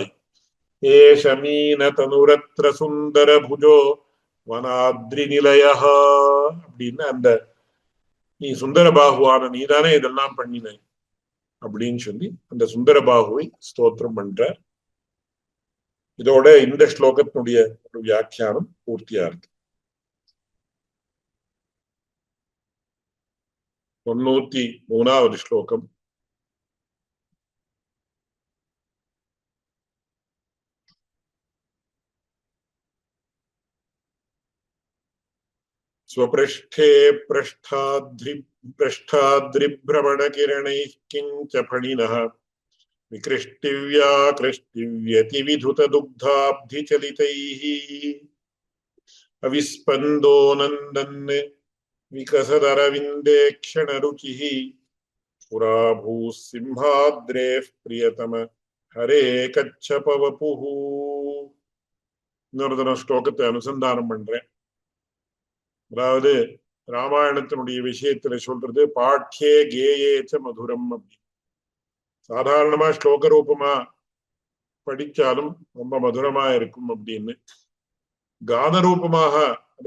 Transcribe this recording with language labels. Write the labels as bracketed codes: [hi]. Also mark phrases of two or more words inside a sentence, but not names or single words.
[sa] एष मीन धनुरत्र सुन्दर भुजो वनाद्रि निलया [ta] அப்படின்னு அந்த நீ சுந்தரபாகுவான நீதானே இதெல்லாம் பண்ணின அப்படின்னு சொல்லி அந்த சுந்தரபாகுவை ஸ்தோத்திரம் பண்றார். இதோட இந்த ஸ்லோகத்தினுடைய ஒரு வியாக்கியானம் பூர்த்தியா இருக்கு. 93வது ஸ்லோகம். [sa] स्वपृष्ठे पृष्ठाद्रिभ्रमणकिरणैः किञ्च फणिनः विकृष्टिव्याकृष्टिव्यतिविधुतदुग्धाब्धिचलितैः अविस्पन्दो नन्दन् विकसदरविन्दे क्षणरुचिः पुरा भूः सिंहाद्रेः प्रियतम हरे कच्छपवपुः. [ta] இன்னொரு தடவை ஸ்லோகத்தை அனுசந்தானம் பண்றேன். அதாவது ராமாயணத்தினுடைய விஷயத்துல சொல்றது [sa] पाठ्ये गेये च मधुरम् [ta] அப்படி. சாதாரணமா ஸ்லோக ரூபமா படிச்சாலும் ரொம்ப மதுரமா இருக்கும் அப்படின்னு, கான ரூபமாக அதை